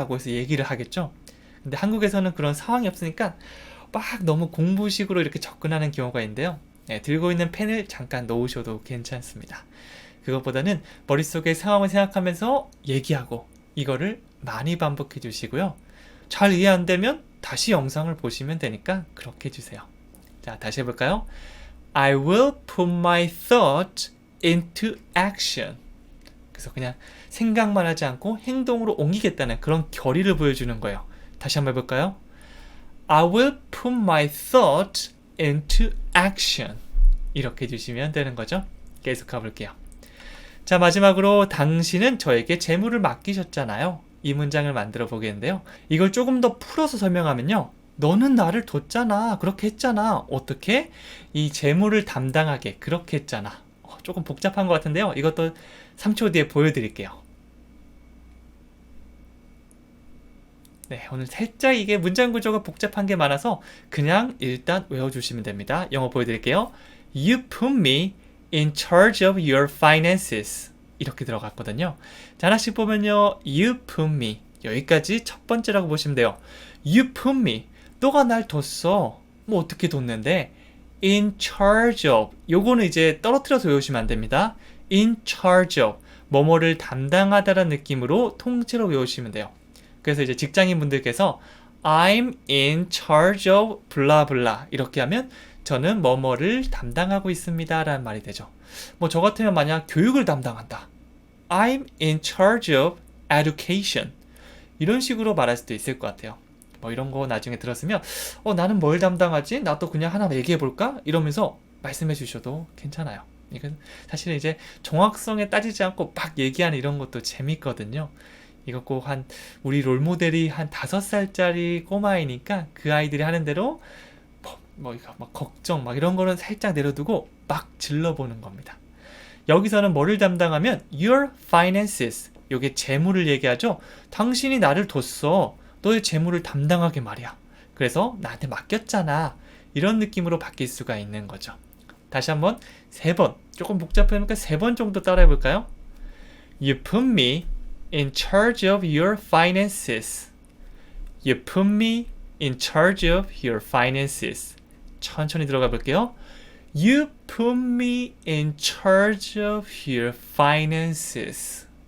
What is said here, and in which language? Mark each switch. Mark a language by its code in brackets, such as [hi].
[ko] 라고 해서 얘기를 하겠죠. 근데 한국에서는 그런 상황이 없으니까 막 너무 공부식으로 이렇게 접근하는 경우가 있는데요. 네, 들고 있는 펜을 잠깐 놓으셔도 괜찮습니다. 그것보다는 머릿속에 상황을 생각하면서 얘기하고 이거를 많이 반복해 주시고요. 잘 이해 안 되면 다시 영상을 보시면 되니까 그렇게 해주세요. 자, 다시 해볼까요? [en] I will put my thought into action. [ko] 그래서 그냥 생각만 하지 않고 행동으로 옮기겠다는 그런 결의를 보여주는 거예요. 다시 한번 해볼까요? [en] I will put my thought into action. [ko] 이렇게 해주시면 되는 거죠. 계속 가볼게요. 자, 마지막으로 당신은 저에게 재물을 맡기셨잖아요. 이 문장을 만들어 보겠는데요. 이걸 조금 더 풀어서 설명하면요. 너는 나를 뒀잖아. 그렇게 했잖아. 어떻게? 이 재물을 담당하게 그렇게 했잖아. 조금 복잡한 것 같은데요. 이것도 3초 뒤에 보여드릴게요. 네, 오늘 살짝 이게 문장 구조가 복잡한 게 많아서 그냥 일단 외워주시면 됩니다. 영어 보여드릴게요. [en] You put me in charge of your finances. [ko] 이렇게 들어갔거든요. 자, 하나씩 보면요. [en] You put me. [ko] 여기까지 첫 번째라고 보시면 돼요. [en] You put me. [ko] 너가 날 뒀어. 뭐 어떻게 뒀는데? [en] In charge of. [ko] 요거는 이제 떨어뜨려서 외우시면 안 됩니다. [en] In charge of. [ko] 뭐뭐를 담당하다라는 느낌으로 통째로 외우시면 돼요. 그래서 이제 직장인 분들께서 [en] I'm in charge of blah blah [ko] 이렇게 하면 저는 뭐뭐를 담당하고 있습니다 라는 말이 되죠. 뭐 저 같으면 만약 교육을 담당한다. [en] I'm in charge of education. [ko] 이런 식으로 말할 수도 있을 것 같아요. 뭐 이런 거 나중에 들었으면 나는 뭘 담당하지? 나도 그냥 하나 얘기해 볼까? 이러면서 말씀해 주셔도 괜찮아요. 이건 사실은 이제 정확성에 따지지 않고 막 얘기하는 이런 것도 재밌거든요. 이거 꼭 우리 롤모델이 한 5살짜리 꼬마이니까 그 아이들이 하는 대로 이거 막 걱정 이런 거는 살짝 내려두고 막 질러보는 겁니다. 여기서는 뭐를 담당하면 [en] your finances, [ko] 요게 재물을 얘기하죠. 당신이 나를 뒀어. 너의 재물을 담당하게 말이야. 그래서 나한테 맡겼잖아. 이런 느낌으로 바뀔 수가 있는 거죠. 다시 한번 3번, 조금 복잡하니까 3번 정도 따라해 볼까요? [en] You put me in charge of your finances. You put me in charge of your finances. [ko] 천천히 들어가 볼게요. [en] You put me in charge of your finances.